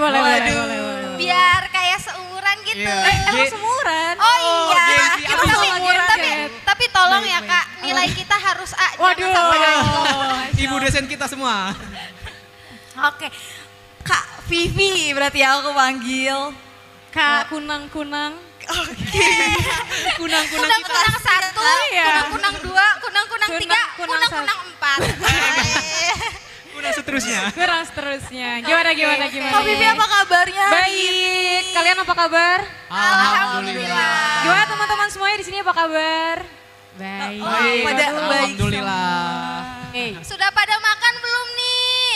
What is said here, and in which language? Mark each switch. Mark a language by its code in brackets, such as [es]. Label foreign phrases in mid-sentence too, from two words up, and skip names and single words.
[id] Biar kayak seumuran gitu. Iya. Emang seumuran? Oh iya. gengsi Kita apa? seumuran tapi tolong ya Kak, nilai kita harus A. Waduh. Jangan sampai A. Ibu dosen kita semua. Oke. Kak Vivi berarti aku panggil. Kak Kunang-kunang. Kunang-kunang kita. Kunang-kunang 1, Iya. kunang-kunang 2, kunang-kunang 3, Kunang-kunang kunang-kunang 4. Kunang seterusnya. Kurang seterusnya. Gimana? Kak Vivi apa kabarnya? Baik. Kalian apa kabar? Alhamdulillah. Gimana teman-teman semuanya di sini apa kabar? Baik. Pada baik Alhamdulillah. Sudah pada makan belum nih?